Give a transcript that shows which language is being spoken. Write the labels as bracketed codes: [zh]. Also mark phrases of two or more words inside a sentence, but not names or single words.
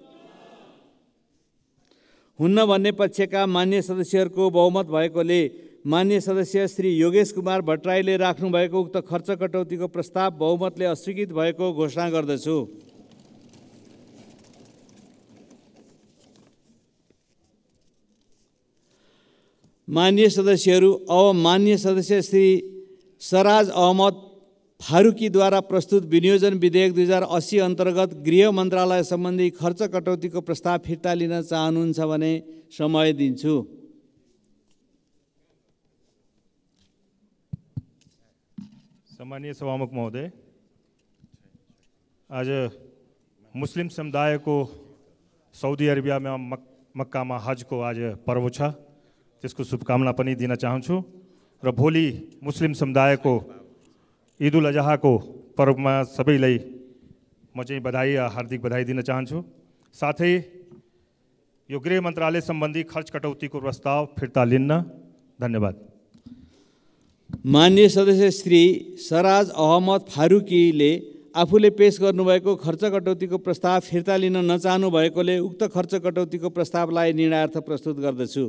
[ne] हुन्न भन्ने पक्षका मान्य सदस्यहरूको बहुमत भएकोले मान्य सदस्य श्री योगेश कुमार भट्टराईले राख्नुभएको उक्त खर्च कटौतीको प्रस्ताव बहुमतले अस्वीकृत भएको घोषणा गर्दछु। मान्य सदस्यहरू, अब मान्य सदस्य श्री सराज अहमद फारूकीद्वारा प्रस्तुत विनियोजन विधेयक 2080 अन्तर्गत गृह मन्त्रालय सम्बन्धी खर्च कटौतीको प्रस्ताव फिर्ता लिन चाहनुहुन्छ भने समय दिन्छु। सम्मानीय सभामुख महोदय, आज मुस्लिम समुदाय को सऊदी अरेबिया में मक्का में हज को आज पर्व छ, त्यसको शुभकामना पनि दिन चाहन्छु र भोलि मुस्लिम समुदाय को ईद उल अजहा को पर्व में सबैलाई म चाहिँ बधाई हार्दिक बधाई दिन चाहन्छु। साथै यो गृह मन्त्रालय सम्बन्धी खर्च कटौती को प्रस्ताव फिर्ता लिन्न। धन्यवाद। माननीय सदस्य श्री सराज अहमद फारूकीले आफूले पेश गर्नुभएको खर्च कटौतीको प्रस्ताव फिर्ता लिन नचाहनु भएकोले उक्त खर्च कटौतीको प्रस्तावलाई निर्णयार्थ प्रस्तुत गर्दछु।